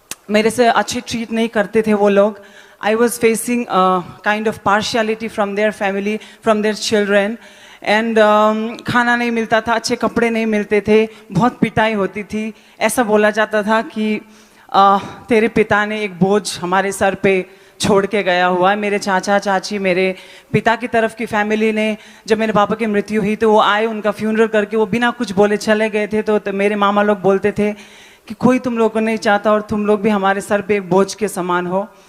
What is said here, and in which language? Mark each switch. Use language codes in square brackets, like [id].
[hi] मेरे से अच्छे ट्रीट नहीं करते थे वो लोग। [en] I was facing a kind of partiality from their family, from their children, and [hi] खाना नहीं मिलता था, अच्छे कपड़े नहीं मिलते थे, बहुत पिटाई होती थी। ऐसा बोला जाता था कि तेरे पिता ने एक बोझ हमारे सर पे छोड़ के गया हुआ है। मेरे चाचा चाची, मेरे पिता की तरफ की फैमिली ने, जब मेरे पापा की मृत्यु हुई तो वो आए, उनका फ्यूनरल करके वो बिना कुछ बोले चले गए थे। तो मेरे मामा लोग बोलते थे कि कोई तुम लोग को नहीं चाहता और तुम लोग भी हमारे सर पे एक बोझ के समान हो।